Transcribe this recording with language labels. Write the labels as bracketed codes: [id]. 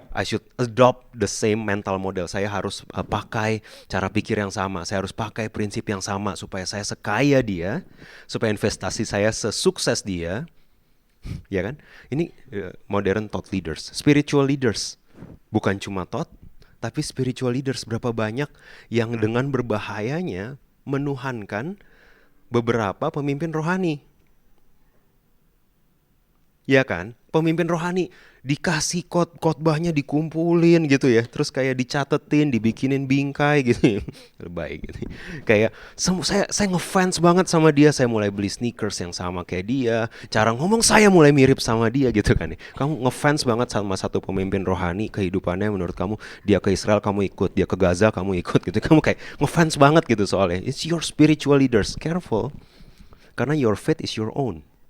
[en] I should adopt the same mental model. [id] Saya harus pakai cara pikir yang sama. Saya harus pakai prinsip yang sama supaya saya sekaya dia, supaya investasi saya sesukses dia. Ya kan? Ini modern thought leaders, spiritual leaders. Bukan cuma thought, tapi spiritual leaders berapa banyak yang dengan berbahayanya menuhankan beberapa pemimpin rohani. Ya kan? Pemimpin rohani dikasih khotbahnya dikumpulin gitu ya. Terus kayak dicatetin, dibikinin bingkai gitu ya. Baik gitu. Kayak saya ngefans banget sama dia. Saya mulai beli sneakers yang sama kayak dia. Cara ngomong saya mulai mirip sama dia gitu kan ya. Kamu ngefans banget sama satu pemimpin rohani, kehidupannya menurut kamu, dia ke Israel kamu ikut, dia ke Gaza kamu ikut gitu. Kamu kayak ngefans banget gitu soalnya. [en] It's your spiritual leaders. Careful. [id] Karena [en] your faith is your own.